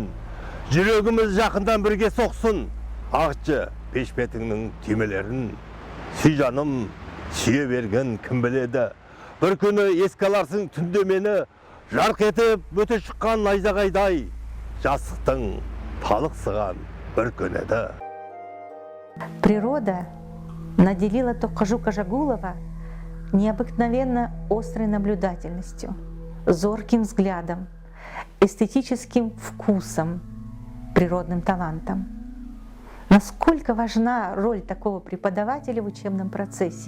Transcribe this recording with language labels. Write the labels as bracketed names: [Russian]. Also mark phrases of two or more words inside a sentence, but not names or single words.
[Kazakh] Жүрегіміз жақындан бірге соқсын, ағытшы пешпетіңнің түймелерін. Сүй жаным, сүйе берген кім біледі. Бір күні еске аларсың түнде мені, жарқ етіп өте шыққан найзағайдай, жастықтың талықсыған бір күн еді. [Russian] Природа наделила Тоққожу Қожағұлова необыкновенно острой наблюдательностью, зорким взглядом, эстетическим вкусом, природным талантом. Насколько важна роль такого преподавателя в учебном процессе?